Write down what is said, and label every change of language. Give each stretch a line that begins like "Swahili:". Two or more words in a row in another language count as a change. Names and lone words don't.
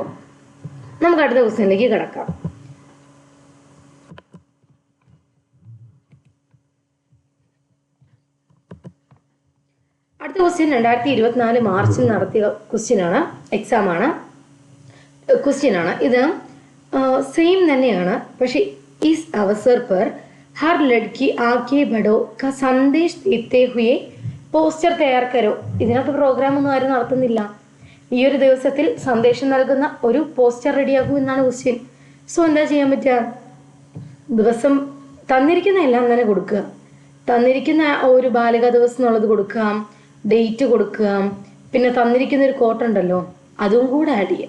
Malayalam: നമുക്ക് അടുത്ത ക്വസ്റ്റ്യനിലേക്ക് കിടക്കാം. അടുത്ത ക്വസ്റ്റ്യൻ 2024 മാർച്ചിൽ നടത്തിയ എക്സാമാണ്. ഇത് സെയിം തന്നെയാണ്.
Hindi: പക്ഷെ इस अवसर पर हर लड़की आगे बढ़ो का संदेश देते हुए पोस्टर तैयार करो.
Malayalam: ഇതിനകത്ത് പ്രോഗ്രാം ഒന്നും ആരും നടത്തുന്നില്ല. ഈ ഒരു ദിവസത്തിൽ സന്ദേശം നൽകുന്ന ഒരു പോസ്റ്റർ റെഡിയാക്കൂ എന്നാണ് ക്വസ്റ്റ്യൻ. സോ എന്താ ചെയ്യാൻ പറ്റുക? ദിവസം തന്നിരിക്കുന്ന എല്ലാം തന്നെ കൊടുക്കുക. തന്നിരിക്കുന്ന ഒരു ബാലികാ ദിവസം എന്നുള്ളത് കൊടുക്കാം, ഡേറ്റ് കൊടുക്കുക, പിന്നെ തന്നിരിക്കുന്ന ഒരു കോട്ട് ഉണ്ടല്ലോ അതും കൂടെ ആഡ് ചെയ്യുക.